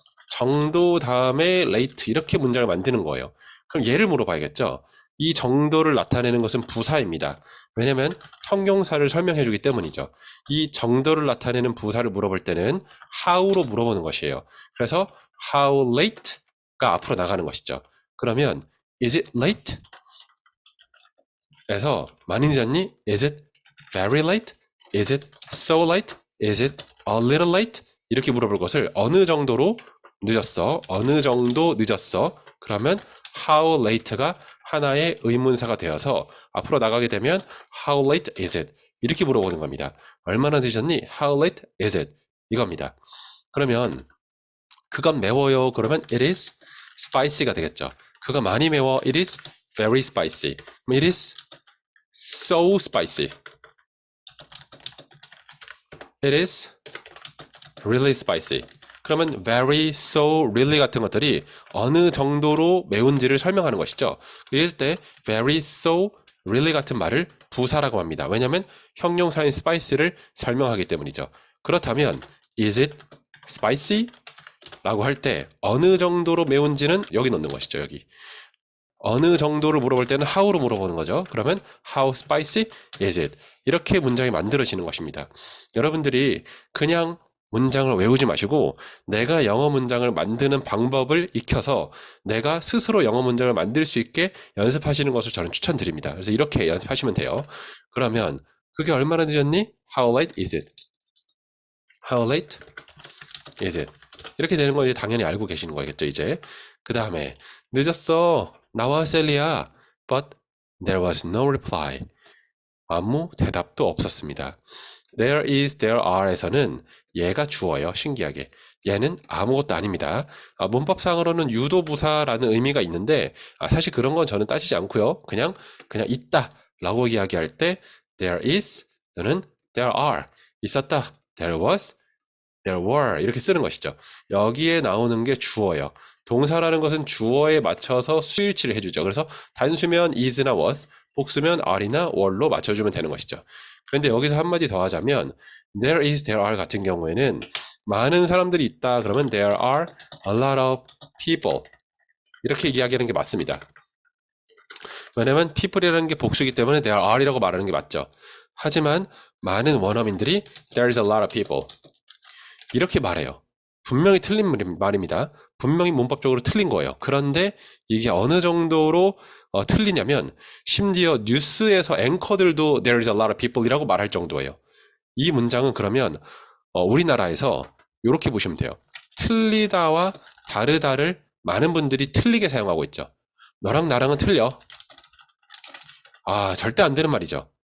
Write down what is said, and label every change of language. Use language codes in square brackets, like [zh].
[ko] 정도 다음에 late 이렇게 문장을 만드는 거예요. 그럼 얘를 물어봐야겠죠. 이 정도를 나타내는 것은 부사입니다. 왜냐면 형용사를 설명해 주기 때문이죠. 이 정도를 나타내는 부사를 물어볼 때는 how로 물어보는 것이에요. 그래서 how late가 앞으로 나가는 것이죠. 그러면 [en] is it late? [ko] 에서 많이 늦었니? [en] Is it very late? Is it so late? Is it a little late? [ko] 이렇게 물어볼 것을 어느 정도로 늦었어? 어느 정도 늦었어? 그러면 how late가 하나의 의문사가 되어서 앞으로 나가게 되면 [en] how late is it? [ko] 이렇게 물어보는 겁니다. 얼마나 늦었니? [en] How late is it? [ko] 이겁니다. 그러면 그건 매워요. 그러면 [en] it is spicy [ko] 가 되겠죠. 그거 많이 매워. [en] It is very spicy. It is so spicy. It is really spicy. [ko] 그러면 very, so, really 같은 것들이 어느 정도로 매운지를 설명하는 것이죠. 이럴 때 very, so, really 같은 말을 부사라고 합니다. 왜냐하면 형용사인 spicy를 설명하기 때문이죠. 그렇다면 [en] is it spicy? [ko] 라고 할 때 어느 정도로 매운지는 여기 넣는 것이죠. 여기. 어느 정도를 물어볼 때는 how로 물어보는 거죠. 그러면 [en] how spicy is it? [ko] 이렇게 문장이 만들어지는 것입니다. 여러분들이 그냥 문장을 외우지 마시고 내가 영어 문장을 만드는 방법을 익혀서 내가 스스로 영어 문장을 만들 수 있게 연습하시는 것을 저는 추천드립니다. 그래서 이렇게 연습하시면 돼요. 그러면 그게 얼마나 늦었니? [en] How late is it? How late is it? [ko] 이렇게 되는 걸 당연히 알고 계시는 거겠죠, 이제. 그 다음에 늦었어. 나와 셀리야. [en] But there was no reply. [ko] 아무 대답도 없었습니다. There is, there are에서는 얘가 주어요. 신기하게. 얘는 아무것도 아닙니다. 문법상으로는 유도부사라는 의미가 있는데 사실 그런 건 저는 따지지 않고요. 그냥 있다 라고 이야기할 때 there is 또는 there are 있었다. [en] there was, there were [ko] 이렇게 쓰는 것이죠. 여기에 나오는 게 주어예요. 동사라는 것은 주어에 맞춰서 수일치를 해주죠. 그래서 단수면 is나 was, 복수면 are이나 were로 맞춰주면 되는 것이죠. 그런데 여기서 한마디 더 하자면 there is, there are 같은 경우에는 많은 사람들이 있다 그러면 [en] there are a lot of people [ko] 이렇게 이야기하는 게 맞습니다. 왜냐면 people이라는 게 복수이기 때문에 there are이라고 말하는 게 맞죠. 하지만 많은 원어민들이 [en] there is a lot of people [ko] 이렇게 말해요. 분명히 틀린 말입니다. 분명히 문법적으로 틀린 거예요. 그런데 이게 어느 정도로 틀리냐면 심지어 뉴스에서 앵커들도 [en] there is a lot of people [ko] 이라고 말할 정도예요. 이 문장은 그러면 우리나라에서 이렇게 보시면 돼요. 틀리다와 다르다를 많은 분들이 틀리게 사용하고 있죠. 너랑 나랑은 틀려. 절대 안 되는 말이죠.